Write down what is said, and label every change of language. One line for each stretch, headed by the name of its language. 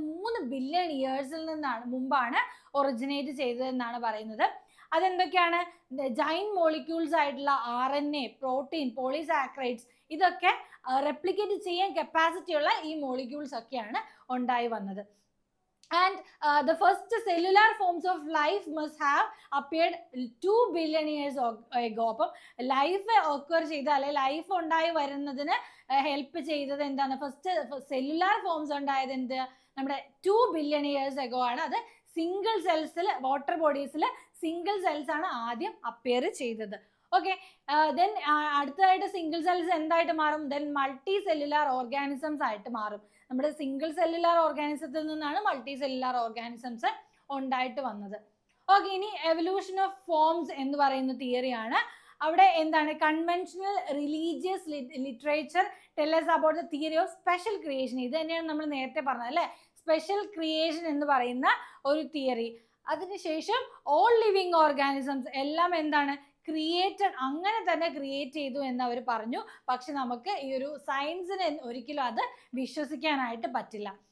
Malayalam: 3 billion ഇയേഴ്സിൽ നിന്നാണ് മുമ്പാണ് originate ചെയ്തതെന്നാണ് പറയുന്നത്. അതെന്തൊക്കെയാണ്? ജൈന്റ് മോളിക്യൂൾസ് ആയിട്ടുള്ള RNA, പ്രോട്ടീൻ, പോളിസാക്കറൈഡ്സ്, ഇതൊക്കെ റെപ്ലിക്കേറ്റ് ചെയ്യാൻ കപ്പാസിറ്റി ഉള്ള ഈ മോളിക്യൂൾസ് ഒക്കെയാണ് ഉണ്ടായി വന്നത്.
English: And the first cellular forms of life must have appeared 2 billion years ago.
Malayalam: അപ്പം ലൈഫ് ഒക്കർ ചെയ്ത അല്ലെ ലൈഫ് ഉണ്ടായി വരുന്നതിന് ഹെൽപ്പ് ചെയ്തത് എന്താണ്? ഫസ്റ്റ് സെല്ലുലാർ ഫോംസ് ഉണ്ടായത് എന്ത്? നമ്മുടെ 2 ബില്യൺ ഇയേഴ്സ് എഗോ ആണ്. അത് സിംഗിൾ സെൽസിൽ, വാട്ടർ ബോഡീസിൽ സിംഗിൾ സെൽസ് ആണ് ആദ്യം അപ്പിയർ ചെയ്തത്. ഓക്കെ, ദെൻ അടുത്തതായിട്ട് സിംഗിൾ സെൽസ് എന്തായിട്ട് മാറും? ദെൻ മൾട്ടി സെല്ലുലാർ ഓർഗാനിസംസ് ആയിട്ട് മാറും. നമ്മുടെ സിംഗിൾ സെല്ലുലാർ ഓർഗാനിസത്തിൽ നിന്നാണ് മൾട്ടി സെല്ലുലാർ ഓർഗാനിസംസ് ഉണ്ടായിട്ട് വന്നത്. ഓക്കെ, ഇനി എവല്യൂഷൻ ഓഫ് ഫോംസ് എന്ന് പറയുന്ന തിയറിയാണ്. അവിടെ എന്താണ്?
English: Conventional religious literature tell us about the theory of special creation.
Malayalam: ഇത് തന്നെയാണ് നമ്മൾ നേരത്തെ പറഞ്ഞത് അല്ലേ, സ്പെഷ്യൽ ക്രിയേഷൻ എന്ന് പറയുന്ന ഒരു തിയറി. അതിനുശേഷം ഓൾ ലിവിങ് ഓർഗാനിസംസ് എല്ലാം എന്താണ്? ക്രിയേറ്റഡ്, അങ്ങനെ തന്നെ ക്രിയേറ്റ് ചെയ്തു എന്ന് അവർ പറഞ്ഞു. പക്ഷെ നമുക്ക് ഈ ഒരു സയൻസിന് ഒരിക്കലും അത് വിശ്വസിക്കാനായിട്ട് പറ്റില്ല.